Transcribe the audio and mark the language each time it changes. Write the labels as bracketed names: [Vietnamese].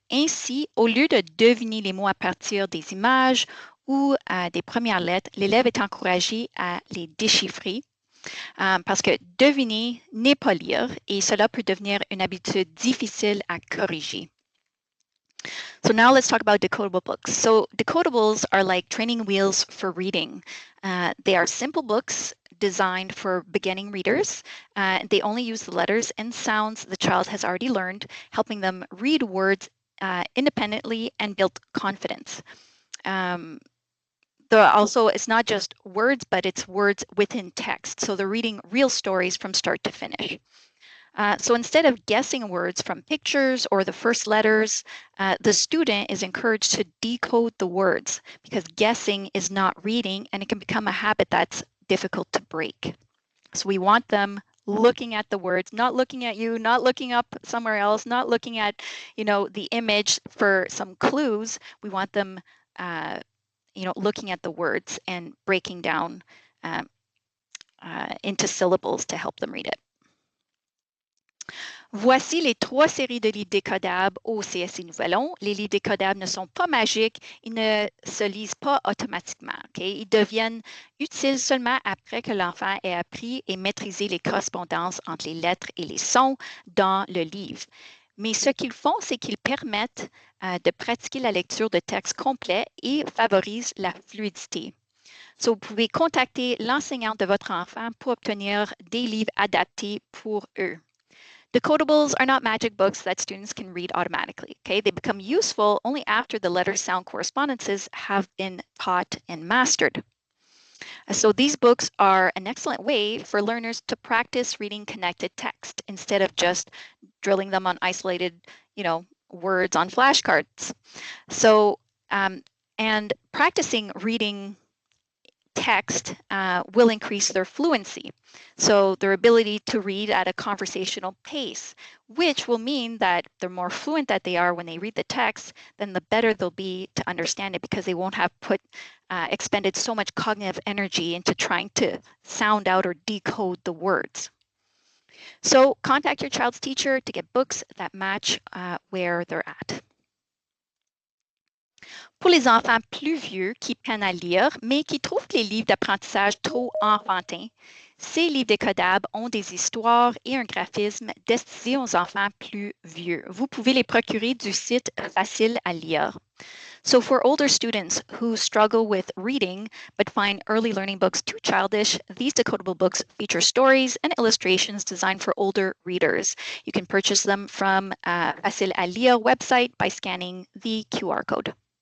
[French] Ainsi, au lieu de deviner les mots à partir des images ou des premières lettres, l'élève est encouragé à les déchiffrer parce que deviner n'est pas lire et cela peut devenir une habitude difficile à corriger. [English] So now let's talk about decodable books. So decodables are like training wheels for reading. They are simple books designed for beginning readers. They only use the letters and sounds the child has already learned, helping them read words independently and build confidence. Also, it's not just words, but it's words within text. So they're reading real stories from start to finish. So instead of guessing words from pictures or the first letters, the student is encouraged to decode the words because guessing is not reading and it can become a habit that's difficult to break. So we want them looking at the words, not looking at you, not looking up somewhere else, not looking at, the image for some clues. We want them looking at the words and breaking down into syllables to help them read it. [French] Voici les 3 séries de livres décodables au CSC Nouvelon. Les livres décodables ne sont pas magiques, ils ne se lisent pas automatiquement. Okay? Ils deviennent utiles seulement après que l'enfant ait appris et maîtrisé les correspondances entre les lettres et les sons dans le livre. Mais ce qu'ils font, c'est qu'ils permettent de pratiquer la lecture de textes complets et favorisent la fluidité. So, vous pouvez contacter l'enseignante de votre enfant pour obtenir des livres adaptés pour eux. [English] Decodables are not magic books that students can read automatically. Okay, they become useful only after the letter-sound correspondences have been taught and mastered. So these books are an excellent way for learners to practice reading connected text instead of just drilling them on isolated, words on flashcards. So, and practicing reading text will increase their fluency. So their ability to read at a conversational pace, which will mean that the more fluent that they are when they read the text, then the better they'll be to understand it because they won't have expended so much cognitive energy into trying to sound out or decode the words. So contact your child's teacher to get books that match where they're at. [French] Pour les enfants plus vieux qui peinent à lire, mais qui trouvent les livres d'apprentissage trop enfantins, ces livres décodables ont des histoires et un graphisme destinés aux enfants plus vieux. Vous pouvez les procurer du site Facile à lire. [English] So for older students who struggle with reading but find early learning books too childish, these decodable books feature stories and illustrations designed for older readers. You can purchase them from Facile à lire website by scanning the QR code.